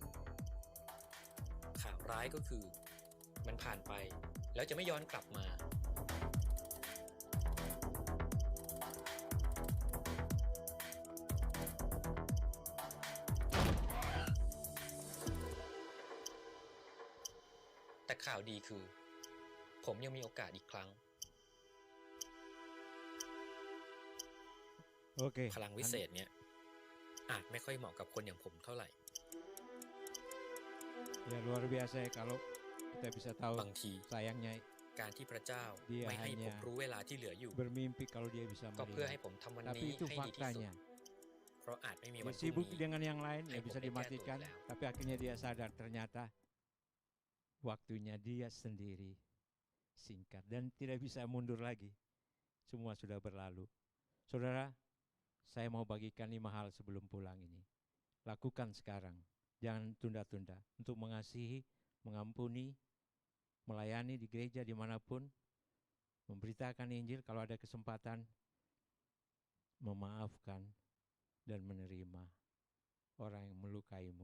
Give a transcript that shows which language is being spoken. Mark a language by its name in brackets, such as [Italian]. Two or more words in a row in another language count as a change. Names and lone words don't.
[Thai] ข่าวร้ายก็คือ มันผ่านไปแล้วจะไม่ย้อนกลับมา แต่ข่าวดีคือ ผมยังมีโอกาสอีกครั้ง [Indonesian] Oke. [Thai] พลังวิเศษเนี่ยอาจไม่ค่อยเหมาะกับคนอย่างผมเท่าไหร่ [Indonesian] Ya luar biasa ya kalau kita bisa tahu [Thai] บางที [Indonesian] sayangnya [Thai] การที่พระเจ้า [Indonesian] Dia [Thai] ไม่ให้ผม [Indonesian] hanya [Thai] รู้เวลาที่เหลืออยู่ [Indonesian] bermimpi kalau dia bisa [Thai] ก็เพื่อให้ [Indonesian] melihat. [Thai] ผมทำวัน [Indonesian] Tapi [Thai] นี้ [Indonesian] itu [Thai] ให้ดีที่สุด [Indonesian] faktanya. [Thai] เพราะอาจไม่มี [Indonesian] Dia [Thai] วันพรุ่ง [Indonesian] sibuk [Thai] นี้ [Indonesian] dengan yang lain ya Ayo, bisa [Thai] ผมได้แก้ตัว [Indonesian] dimatikan, [Thai] แล้ว [Indonesian] tapi akhirnya dia sadar ternyata waktunya dia sendiri singkat dan tidak bisa mundur lagi. Semua sudah berlalu. Saudara, saya mau bagikan 5 hal sebelum pulang ini. Lakukan sekarang, jangan tunda-tunda untuk mengasihi, mengampuni, melayani di gereja dimanapun, memberitakan Injil kalau ada kesempatan, memaafkan dan menerima orang yang melukaimu.